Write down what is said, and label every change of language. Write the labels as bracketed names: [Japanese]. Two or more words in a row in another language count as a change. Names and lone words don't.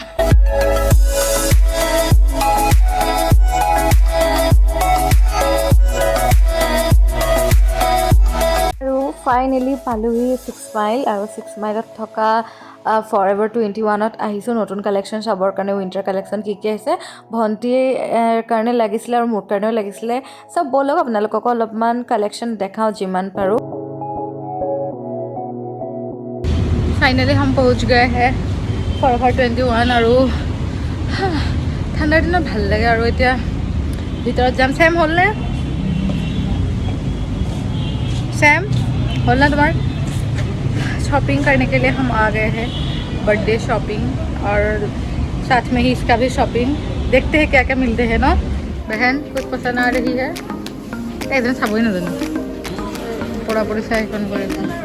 [Assamese] আৰু ফাইনেলি পালোহি 6 মাইল আৰু 6 মাইলত থকা ফৰএভাৰ 21ত আহিছোঁ নতুন কালেকশ্যন চাবৰ কাৰণে [English] winter collection [Assamese] কি আহিছে ভণ্টিৰ কাৰণে লাগিছিলে আৰু মোৰ কাৰণেও লাগিছিলে চব ব'লক আপোনালোককো অলপমান কালেকশ্যন দেখাওঁ যিমান পাৰোঁ ফাইনেলি [Hindi] हम पहुँच गए हैं [Assamese] ফৰএভাৰ 21 আৰু ঠাণ্ডাৰ দিনত ভাল লাগে আৰু এতিয়া ভিতৰত যাম চেম হ'লনে [Hindi] सैम बोलना तुम्हारा शॉपिंग करने के लिए हम आ गए हैं [English] birthday shopping [Hindi] और साथ में ही इसका भी शॉपिंग देखते हैं क्या क्या मिलते हैं ना बहन कुछ पसंद आ रही है एक दिन सब ही ना देना पूरा पूरी साइज कौन करेगा